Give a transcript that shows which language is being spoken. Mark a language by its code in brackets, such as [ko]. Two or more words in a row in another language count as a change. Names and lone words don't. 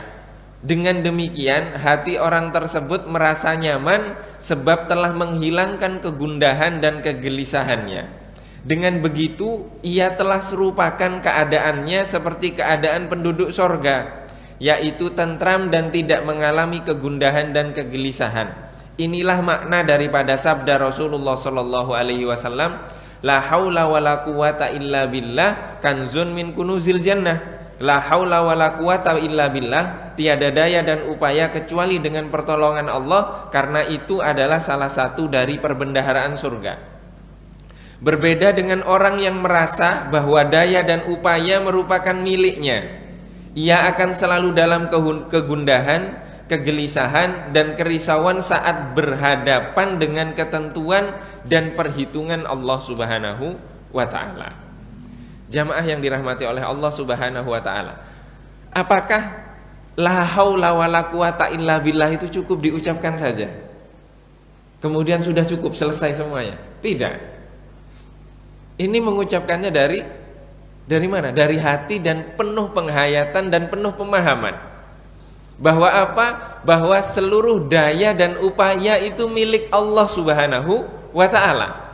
[id] Dengan demikian hati orang tersebut merasa nyaman sebab telah menghilangkan kegundahan dan kegelisahannya. Dengan begitu ia telah serupakan keadaannya seperti keadaan penduduk sorga, yaitu tentram dan tidak mengalami kegundahan dan kegelisahan. Inilah makna daripada sabda Rasulullah [ar] صلى الله عليه وسلم, لا حول ولا قوة إلا بالله كنز من كنوز الجنة. لا حول ولا قوة إلا بالله, [id] tiada daya dan upaya kecuali dengan pertolongan Allah, karena itu adalah salah satu dari perbendaharaan surga. Berbeda dengan orang yang merasa bahwa daya dan upaya merupakan miliknya, ia akan selalu dalam kegundahan, kegelisahan, dan kerisauan saat berhadapan dengan ketentuan dan perhitungan Allah [ar] سبحانه وتعالى. [id] Jamaah yang dirahmati oleh Allah [ar] سبحانه وتعالى, [id] apakah [ar] لا حول ولا قوة إلا بالله [id] itu cukup diucapkan saja kemudian sudah cukup selesai semuanya? Tidak. Ini mengucapkannya dari mana? Dari hati dan penuh penghayatan dan penuh pemahaman. Bahwa apa? Bahwa seluruh daya dan upaya itu milik Allah [ar] سبحانه وتعالى.